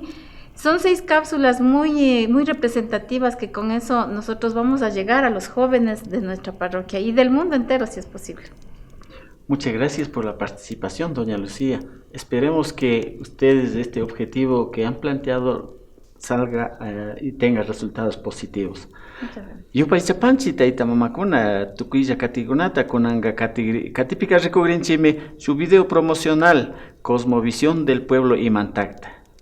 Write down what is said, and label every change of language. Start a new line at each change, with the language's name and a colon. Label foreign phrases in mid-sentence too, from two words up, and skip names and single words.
Spanish: Son 6 cápsulas muy representativas, que con eso nosotros vamos a llegar a los jóvenes de nuestra parroquia y del mundo entero, si es posible. Muchas gracias por la participación, doña Lucía. Esperemos que ustedes este objetivo que han planteado salga y tenga resultados positivos. Muchas gracias.
Quechua: Yupaychapanchi tayta mamakuna tukuylla katikunata kunanga katipika recogrinchimi
Spanish: su video promocional Cosmovisión del pueblo Imantag.